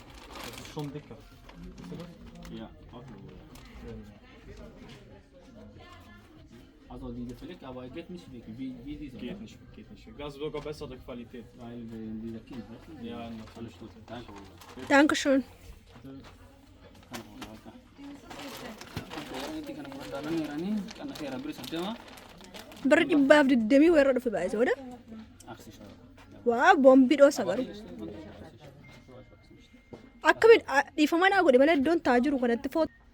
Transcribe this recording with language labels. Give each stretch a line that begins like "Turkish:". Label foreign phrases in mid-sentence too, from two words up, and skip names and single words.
German: Das ist schon dicker. Siehst du das? Ja, okay. Ja. Also diese Fleck, aber geht nicht weg, wie diese. Geht nicht, geht nicht. Das ist sogar bessere Qualität. Weil dieser Kind, weißt du? Ja, natürlich. Alles gut. Danke, Bruder. Dankeschön.
Oromo: Bara 120 weerra dhufe baay'ise oda. Waa boombii dhoosa garuu. Akkamiin dhiifamaa naa godhe malee iddoon taa jiru kanatti foot.